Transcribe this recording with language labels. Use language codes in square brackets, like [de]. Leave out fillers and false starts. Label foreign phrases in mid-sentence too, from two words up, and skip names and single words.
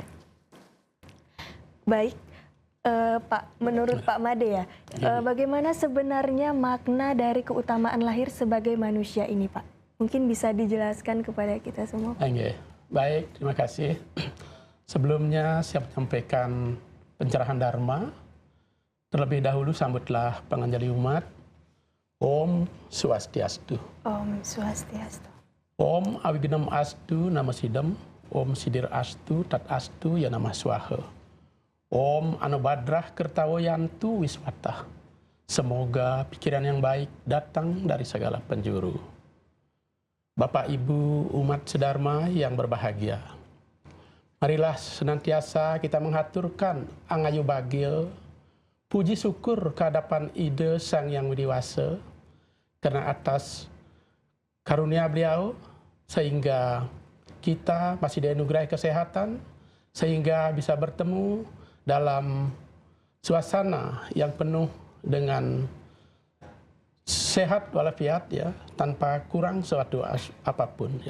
[id] Baik, Pak, menurut Pak Made ya, bagaimana sebenarnya makna dari keutamaan lahir sebagai manusia ini Pak? Mungkin bisa dijelaskan kepada kita semua. Baik, terima kasih. Sebelumnya saya menyampaikan pencerahan Dharma. Terlebih dahulu sambutlah [ban] penganjali umat. [sa] Om Swastiastu. Om Swastiastu. Om Awigenam Astu Nama Sidam. Om Sidir Astu Tat Astu Ya Nama Swaha. Om Anubadrah Kertawayantu Wiswatah. [id] Semoga pikiran yang baik datang dari segala penjuru. Bapak Ibu umat sedharma yang berbahagia. Marilah senantiasa kita menghaturkan [ban] angayu bagil, [id] puji syukur kehadapan ide Sang Yang Widiwasa karena atas karunia beliau sehingga kita masih dianugerahi kesehatan, sehingga bisa bertemu dalam suasana yang penuh dengan sehat walafiat ya, tanpa kurang suatu apapun ya.